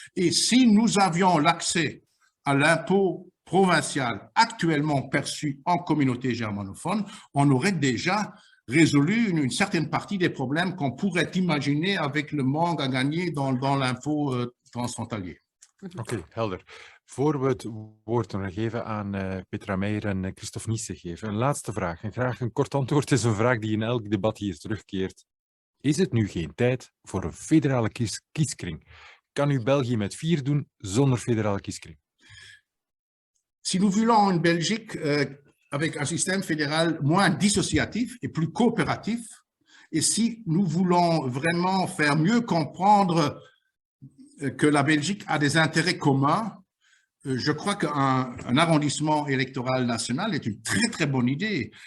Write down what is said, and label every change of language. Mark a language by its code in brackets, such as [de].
[fr] Et si nous avions l'accès à l'impôt provincial actuellement perçu en communauté germanophone, on aurait déjà résolu une certaine partie des problèmes qu'on pourrait imaginer avec le manque à gagner dans l'impôt transfrontalier. [nl] Oké, helder. Voor we het woord nog geven aan Petra Meijer en Christophe Niesse geven, een laatste vraag. En graag een kort antwoord. Het is een vraag die in elk debat hier terugkeert. Is het nu geen tijd voor een federale kieskring? Kan u België met 4 doen zonder federale kieskring? [fr] Si nous voulons une Belgique avec un système fédéral moins dissociatif et plus coopératif, et si nous voulons vraiment faire mieux comprendre que la Belgique a des intérêts communs, je crois qu'un arrondissement électoral national est une très très bonne idée.